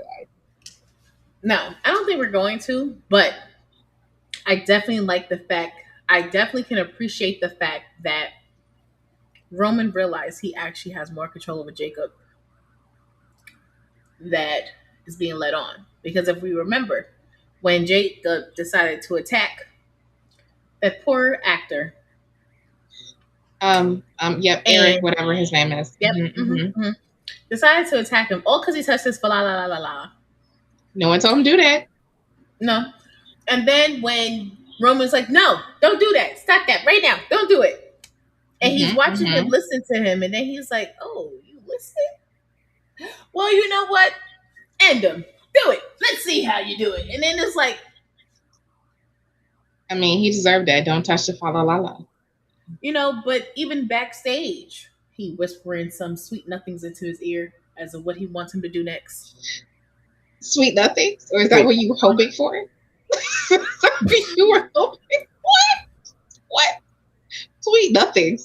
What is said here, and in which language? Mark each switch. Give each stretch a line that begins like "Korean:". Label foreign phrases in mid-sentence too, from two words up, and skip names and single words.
English: No, I don't think we're going to, but I definitely can appreciate the fact that Roman realized he actually has more control over Jacob that is being led on. Because if we remember, when Jacob decided to attack that poor actor. Eric, whatever his name is. Yep. Decided to attack him all because he touched his la la la la la. No one told him to do that. No. And then when Roman's like, no, don't do that. Stop that right now. Don't do it. And he's watching him listen to him. And then he's like, oh, you listen? Well, you know what? End him. Do it. Let's see how you do it. And then it's like, I mean, he deserved that. Don't touch the fa la la la. You know, but even backstage, he whispering some sweet nothings into his ear as of what he wants him to do next. Sweet nothings? Or is that what you were hoping for? You were hoping? What? What? Sweet nothings.